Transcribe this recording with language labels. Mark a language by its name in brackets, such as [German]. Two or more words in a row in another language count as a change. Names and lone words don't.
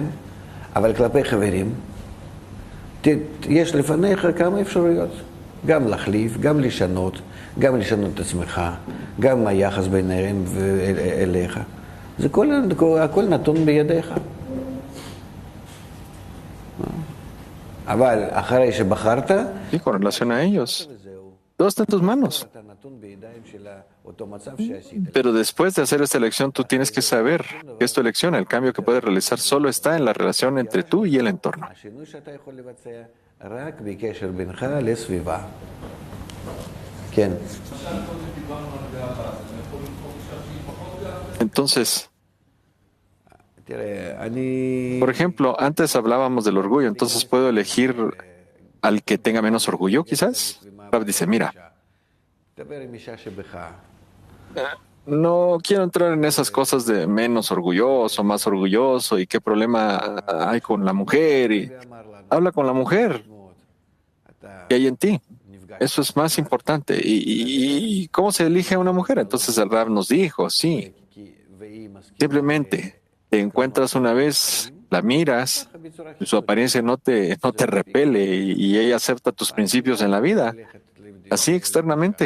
[Hebrew] אבל כלפי חברים, יש לפניך כמה אפשרויות. גם להחליף, גם לשנות, גם לשנות את עצמך, גם היחס ביניהם ואליך. זה הכל נתון בידיך. אבל אחרי שבחרת, [Spanish] Y con relación a ellos, todo está en tus manos. Pero después de hacer esta elección, tú tienes que saber que es tu elección. El cambio que puedes realizar solo está en la relación entre tú y el entorno. [Hebrew] רק בקשר בינך לסביבה. כן. [Spanish] Entonces, [Hebrew] תראה, אני... [Spanish] por ejemplo, antes hablábamos del orgullo, entonces puedo elegir al que tenga menos orgullo, quizás. Rab dice, mira, [Hebrew] דבר עם אישה שבך. [Spanish] no quiero entrar en esas cosas de menos orgulloso, más orgulloso y qué problema hay con la mujer. Y habla con la mujer que hay en ti. Eso es más importante. ¿Y cómo se elige a una mujer? Entonces el Rab nos dijo, sí, simplemente te encuentras una vez, la miras, y su apariencia no te repele y ella acepta tus principios en la vida, así externamente.